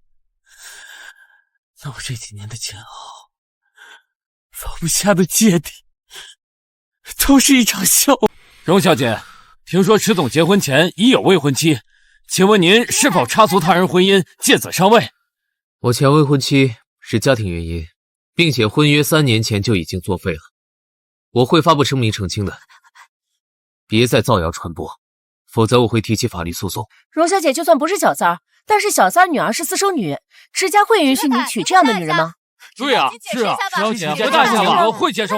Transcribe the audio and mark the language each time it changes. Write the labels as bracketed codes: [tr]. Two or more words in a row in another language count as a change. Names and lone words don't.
[zh] 那我这几年的煎熬，放不下的芥蒂，都是一场笑话。荣小姐，听说迟总结婚前已有未婚妻，请問您是否插足他人婚姻，借此上位？我前未婚妻是家庭原因，並且婚約3年前就已經作廢了，我會發布聲明澄清的。別再造謠傳播，否則我會提起法律訴訟。榮小姐就算不是小三，但是小三女兒是私生女，遲家會允許你娶這樣的女人嗎？對啊，是啊，遲小姐，回答一下吧，我會接受嗎？